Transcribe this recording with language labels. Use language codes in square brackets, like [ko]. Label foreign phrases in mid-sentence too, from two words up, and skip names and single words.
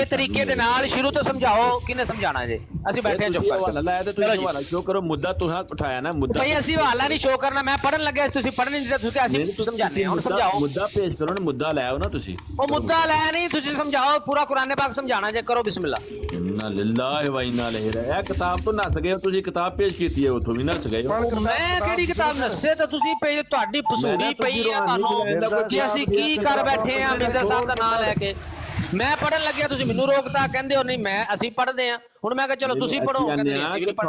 [pa] ਅੱਛੇ ਤਰੀਕੇ ਦੇ ਨਾਲ ਸ਼ੁਰੂ ਤੋਂ ਸਮਝਾਓ। ਕਿਹਨੇ ਸਮਝਾਣਾ ਜੀ? ਅਸੀਂ ਬੈਠੇ ਹਾਂ ਚੁੱਪ ਕਰਕੇ। ਲਾਇਆ ਤੇ ਤੁਸੀਂ ਹਵਾਲਾ ਸ਼ੋ ਕਰੋ, ਮੁੱਦਾ ਤੁਸੀਂ ਉਠਾਇਆ ਨਾ ਮੁੱਦਾ। ਭਾਈ ਅਸੀਂ ਹਵਾਲਾ ਨਹੀਂ ਸ਼ੋ ਕਰਨਾ, ਮੈਂ ਪੜਨ ਲੱਗਿਆ, ਤੁਸੀਂ ਪੜਨ ਨਹੀਂ ਦਿੱਤਾ, ਤੁਸੀਂ ਅਸੀਂ ਸਮਝਾਉਂਦੇ ਹਾਂ, ਹੁਣ ਸਮਝਾਓ। ਮੁੱਦਾ ਪੇਸ਼ ਕਰੋ ਨਾ, ਮੁੱਦਾ ਲੈ ਆਓ ਨਾ ਤੁਸੀਂ। ਉਹ ਮੁੱਦਾ ਲੈ ਨਹੀਂ, ਤੁਸੀਂ ਸਮਝਾਓ ਪੂਰਾ ਕੁਰਾਨ ਪਾਕ ਸਮਝਾਣਾ ਜੇ, ਕਰੋ ਬਿਸਮਿਲ੍ਲਾ। [ar] إنا لله وإنا إليه راجعون. [pa] ਇਹ ਕਿਤਾਬ ਤੋਂ ਨੱਸ ਗਏ ਹੋ ਤੁਸੀਂ, ਕਿਤਾਬ ਪੇਸ਼ ਕੀਤੀ ਹੈ ਉੱਥੋਂ ਵੀ ਨੱਸ ਗਏ ਹੋ। ਮੈਂ ਕਿਹੜੀ ਕਿਤਾਬ ਨੱਸੇ ਤਾਂ ਤੁਸੀਂ ਪਈ, ਤੁਹਾਡੀ ਪਸੂੜੀ ਪਈ ਆ ਤੁਹਾਨੂੰ ਕਿ ਅਸੀਂ ਕੀ ਕਰ ਬੈਠੇ ਆ ਮਿਰਜ਼ਾ ਸਾਹਿਬ ਦਾ ਨਾਮ ਲੈ ਕੇ। ਮੈਂ ਪੜਨ ਲੱਗਿਆ, ਤੁਸੀਂ ਮੈਨੂੰ ਰੋਕਤਾ, ਕਹਿੰਦੇ ਹੋ ਨਹੀਂ ਮੈਂ ਅਸੀਂ ਪੜਦੇ ਆ। ਹੁਣ ਮੈਂ ਕਿਹਾ ਚਲੋ ਤੁਸੀਂ ਪੜੋ, ਕਹਿੰਦੇ ਨਹੀਂ ਅਸੀਂ ਨਹੀਂ ਪੜ੍ਹਦੇ।